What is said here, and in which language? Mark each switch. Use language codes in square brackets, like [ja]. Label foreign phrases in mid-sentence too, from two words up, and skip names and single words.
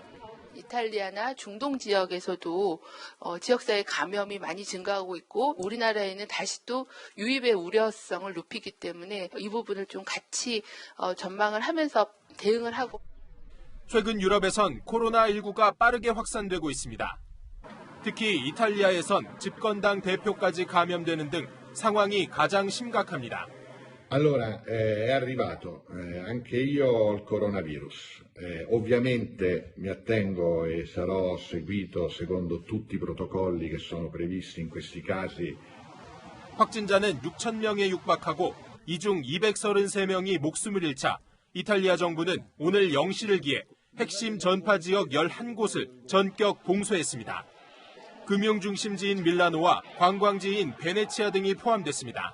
[ko] 이탈리아나 중동 지역에서도 지역사회 감염이 많이 증가하고 있고 우리나라에는 다시 또 유입의 우려성을 높이기 때문에 이 부분을 좀 같이 전망을 하면서 대응을 하고. 최근 유럽에선 코로나19가 빠르게 확산되고 있습니다. 특히 이탈리아에선 집권당 대표까지 감염되는 등 상황이 가장 심각합니다. [it] Allora, è arrivato, anche io ho il coronavirus. Ovviamente mi attengo e sarò seguito secondo tutti i protocolli che sono previsti in questi casi. [ko] 확진자는 6,000명에 육박하고 이 중 233명이 목숨을 잃자 이탈리아 정부는 오늘 0시를 기해 핵심 전파 지역 11곳을 전격 봉쇄했습니다. 금융중심지인 밀라노와 관광지인 베네치아 등이 포함됐습니다.